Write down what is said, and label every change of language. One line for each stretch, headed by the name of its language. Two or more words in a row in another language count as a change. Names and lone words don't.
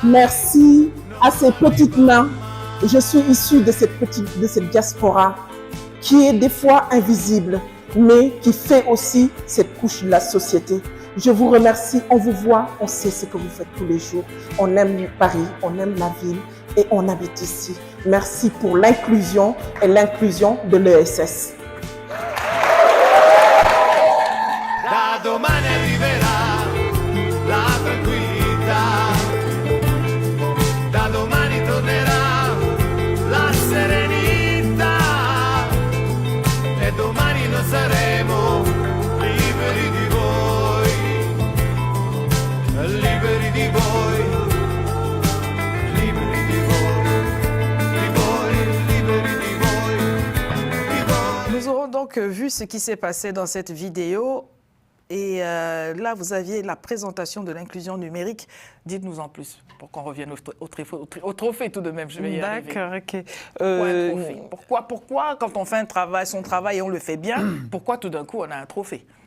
French: Merci à ces petites mains. Je suis issue de cette diaspora qui est des fois invisible, mais qui fait aussi cette couche de la société. Je vous remercie, on vous voit, on sait ce que vous faites tous les jours. On aime Paris, on aime la ville et on habite ici. Merci pour l'inclusion et l'inclusion de l'ESS.
Italian: Da domani arriverà la tranquillità, da domani tornerà la serenità e domani noi saremo liberi di voi, liberi di voi, liberi di voi, liberi di voi, di voi.
French: Nous aurons donc vu ce qui s'est passé dans cette vidéo. Et là, vous aviez la présentation de l'inclusion numérique. Dites-nous en plus, pour qu'on revienne au trophée tout de même. Je vais y arriver. D'accord, ok. Pourquoi un trophée? Pourquoi, quand on fait son travail et on le fait bien, pourquoi tout d'un coup on a un trophée?